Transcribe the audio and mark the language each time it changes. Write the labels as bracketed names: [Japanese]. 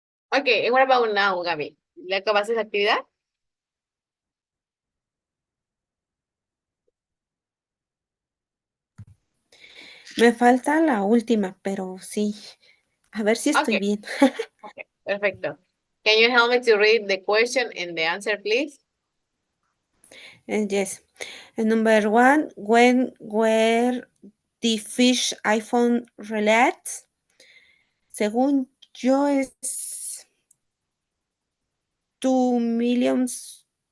[English] Okay, and what about now, Gabby? [Spanish] ¿Le acabaste esa actividad? Me falta la última, pero sí. A ver si estoy Okay. bien. Okay, perfecto. [English] Can you help me to read the question and the answer, please? Yes. Number 1, when were the fish iPhone released? [Spanish] Según yo es 2 millions,